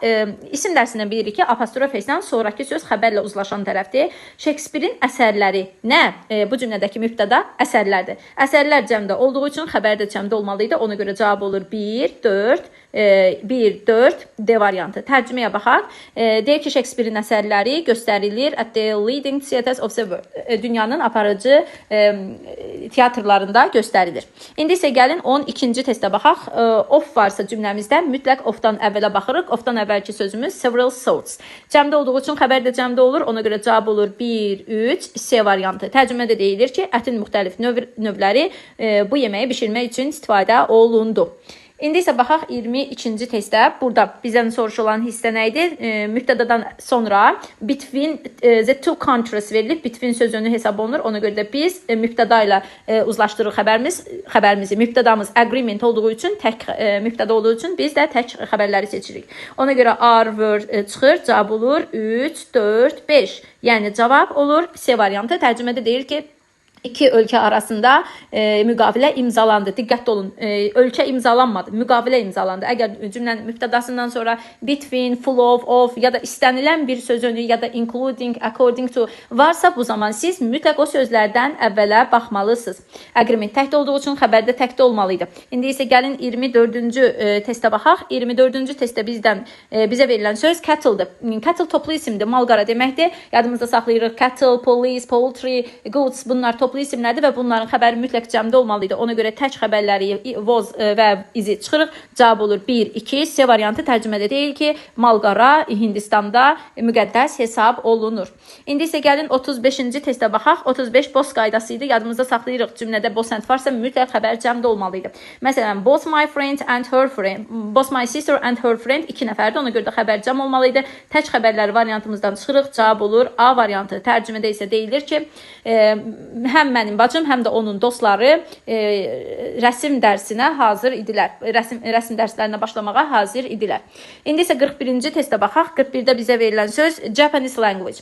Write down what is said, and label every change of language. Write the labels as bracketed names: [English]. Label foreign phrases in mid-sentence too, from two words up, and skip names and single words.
[Azerbaijani] İsim dərsindən bilirik ki, apostrof S-dən sonraki söz xəbərlə uzlaşan tərəfdir. Shakespeare'in əsərləri nə? Bu cümlədəki mübtəda əsərlərdir. Əsərlər cəmdə olduğu üçün xəbər də cəmdə olmalıdır. Ona görə cavab olur 1, 4, D variantı. Tərcüməyə baxaq. Deyir ki, Shakespeare'in əsərləri göstərilir [English] at the leading theatres of the world. [Azerbaijani] Dünyanın aparıcı teatrlarında göstərilir. İndi isə gəlin 12-ci testə baxaq. Of varsa cümləmizdə mütləq ofdan əvvələ baxırıq. Ofdan əvvəlki sözümüz [English] several sorts. [Azerbaijani] Cəmdə olduğu üçün xəbər də cəmdə olur. Ona görə cavab olur 1, 3, C variantı. Tərcümədə deyilir ki, ətin müxtəlif növləri bu yeməyi bişirmək üçün istifadə olundu. İndi isə baxaq 22-ci testdə. Burada bizdən soruşulan hissə nə idi? Mübtədadan sonra [English] between the two countries [Azerbaijani] verilib. Between sözünü hesab olunur. Ona görə də biz mübtəda ilə uzlaşdırırıq xəbərimizi. Mübtədamız agreement olduğu üçün, tək mübtəda olduğu üçün biz də tək xəbərləri seçirik. Ona görə [English] are, were [Azerbaijani] çıxır. Cavab olur 3, 4, 5. Yəni cavab olur C variantı. Tərcümədə deyir ki, İki ölkə arasında müqavilə imzalandı. Diqqətli olun, ölkə imzalanmadı, müqavilə imzalandı. Əgər cümlənin mübtədasından sonra [English] between, full of [Azerbaijani] ya da istənilən bir söz önü ya da [English] including, according to [Azerbaijani] varsa bu zaman siz mütləq o sözlərdən əvvələ baxmalısınız. Agreement təkdə olduğu üçün xəbərdə təkdə olmalıydı. İndi isə gəlin 24-cü testə baxaq. 24-cü testdə bizə verilən söz cattle'dır. Cattle toplu isimdir, mal-qara deməkdir. Yadımızda saxlayırıq [English] cattle, police, poultry, goods [Azerbaijani] bunlar toplu isimlərdir və bunların xəbəri mütləq cəmdə olmalıydı. Ona görə tək xəbərləri was və izi çıxırıq. Cavab olur 1, 2. C variantı tərcümədə deyil ki, mal-qara Hindistanda müqəddəs hesab olunur. İndi isə gəlin 35-ci testə baxaq. 35 boss qaydası idi. Yadımızda saxlayırıq. Cümlədə [English] boss and [Azerbaijani] varsa mütləq xəbər cəmdə olmalıydı. Məsələn, [English] both my friend and her friend, both my sister and her friend 2 nəfərdir. [Azerbaijani] Ona görə də xəbər cəm olmalıydı. Tək xəbərləri variantımızdan çıxırıq. Cavab olur A variantı. Tərcümədə isə deyilir ki, həm mənim bacım, həm də onun dostları rəsm dərsinə hazır idilər. Rəsm dərslərinə başlamağa hazır idilər. İndi isə 41-ci testə baxaq. 41-də bizə verilən söz [English] Japanese language.